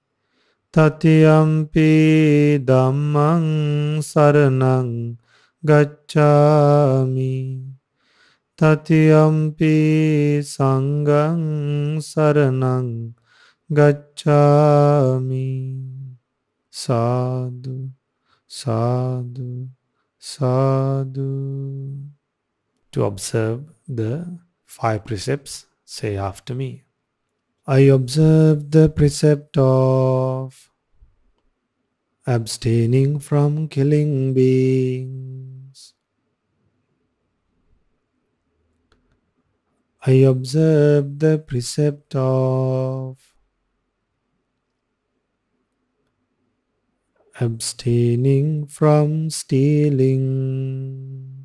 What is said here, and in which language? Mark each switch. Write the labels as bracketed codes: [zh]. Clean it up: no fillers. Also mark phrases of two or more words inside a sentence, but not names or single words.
[pi] Tatiyampi dhammaṃ saranang gacchāmi. Tatiyampi sanghaṃ saranang gacchāmi. Sadhu, sadhu, sadhu. [en] To observe the 5 precepts, say after me. I observe the precept of abstaining from killing beings. I observe the precept of abstaining from stealing.